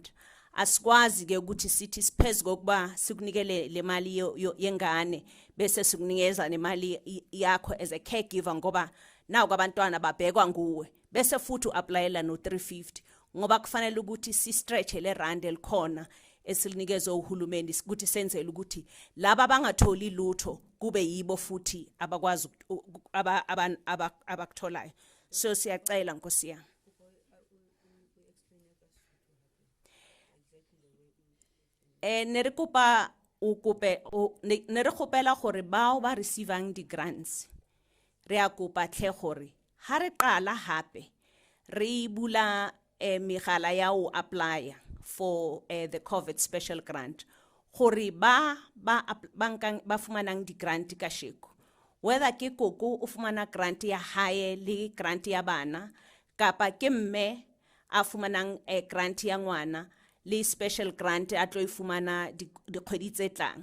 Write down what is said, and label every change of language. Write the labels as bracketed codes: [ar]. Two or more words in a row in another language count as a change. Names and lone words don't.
[zu] Asikwazi ke ukuthi sithi sipheze kokuba sikunikele le mali yengane bese sikunikeza nemali yakho [en] as a caregiver [zu] ngoba nawo abantwana babhekwa nguwe bese futhi uapplyela no 350 ngoba kufanele ukuthi si stretch le rand elikhona esilinikeza uhulumeni ukuthi senzele ukuthi laba abangatholi lutho kube yibo futhi abakwazi abakutholayo. So siyacela Nkosi yami. [st] Nerekupa nerekopela gore bao ba receivang di grants re a kopa tle gore ha re qala hape re bula megala ya o [en] apply for the COVID special grant [st] gore ba fumanang di grant ka sheko, whether ke koko o fumana grant ya hae le grant ya bana kapa ke mme a fumanang grant ya ngwana le [en] special grant [st] a tlo ifumana di kgwedi tse tlang.